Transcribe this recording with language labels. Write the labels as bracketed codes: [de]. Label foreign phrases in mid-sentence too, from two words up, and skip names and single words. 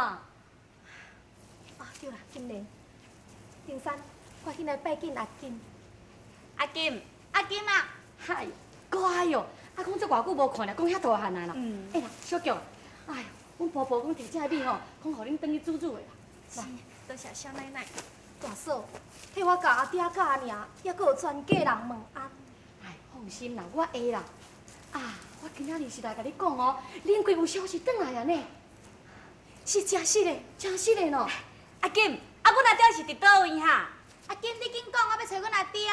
[nan] 啊，对啦，金莲。丁山，快紧来拜见阿金。阿金，阿金啊！嗨，乖哟！啊，讲这偌久无看了，讲遐大汉啊啦。哎啦，小强，哎呦，阮婆婆讲摕这米吼，讲互恁转去煮煮的啦。是，多谢小奶奶。大嫂，替我甲阿爹甲阿娘，还阁有全家人问安。哎，放心啦，我会啦。啊，我今仔日是来甲你讲哦，恁贵有消息转来啊呢。是真实的，真实的喏。阿金。啊，阮阿爹是伫倒位哈？阿金，你紧讲，我要找阮阿爹。